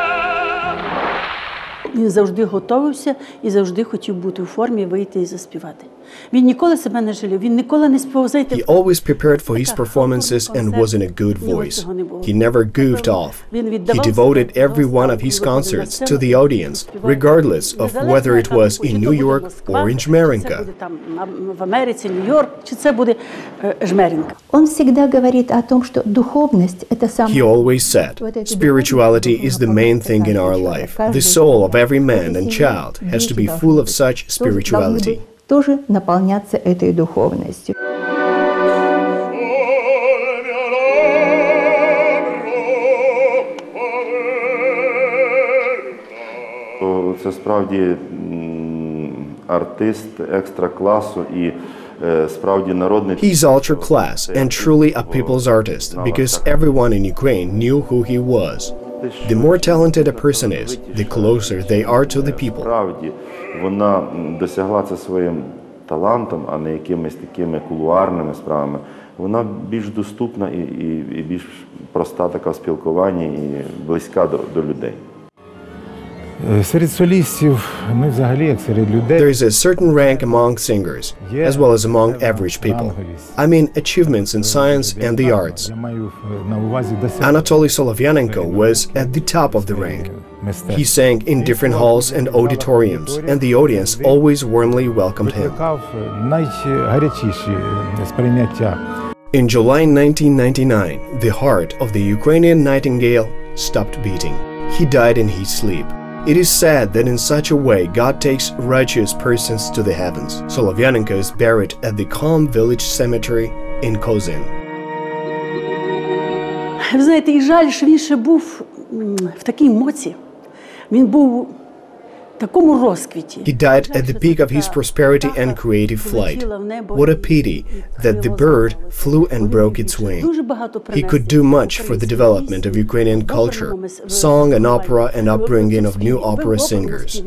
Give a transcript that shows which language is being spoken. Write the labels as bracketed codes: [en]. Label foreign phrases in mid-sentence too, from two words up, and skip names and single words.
[uk] Він завжди готувався і завжди хотів бути у формі, вийти і заспівати. Він ніколи себе не жалів, він ніколи не співав, знаєте, [en] He always prepared for his performances and was in a good voice. He never goofed off. He devoted every one of his concerts to the audience, regardless of whether it was in New York or in Жмеринка. [uk] В Америці, Нью-Йорк, чи це буде Жмеринка. [ru] Он всегда говорит о том, что духовность – это самое... [en] He always said, spirituality is the main thing in our life. The soul of every man and child has to be full of such spirituality. [ru] Тоже наполняться этой духовностью. [uk] Це справді артист екстра класу і справді народний. [en] He's ultra class and truly a people's artist because everyone in Ukraine knew who he was. The more talented a person is, the closer they are to the people. [uk] Справді вона досягла це своїм талантом, а не якимись такими кулуарними справами. Вона більш доступна і більш проста така в спілкуванні і близька до людей. Серед солістів, ну взагалі, як серед людей. [en] There is a certain rank among singers, as well as among average people. I mean achievements in science and the arts. [uk] Я маю на увазі [en] Anatoliy Solovianenko was at the top of the rank. He sang in different halls and auditoriums, and the audience always warmly welcomed him. [uk] Найгарячіші сприйняття. [en] In July 1999, the heart of the Ukrainian nightingale stopped beating. He died in his sleep. It is said that in such a way God takes righteous persons to the heavens. Solovianenko is buried at the Calm Village Cemetery in Kozin. [uk] Ви знаєте, і жаль, що він ще був в такій моці. Він був в такому розквіті. [en] He died at the peak of his prosperity and creative flight. What a pity that the bird flew and broke its wing. He could do much for the development of Ukrainian culture, song and opera and upbringing of new opera singers.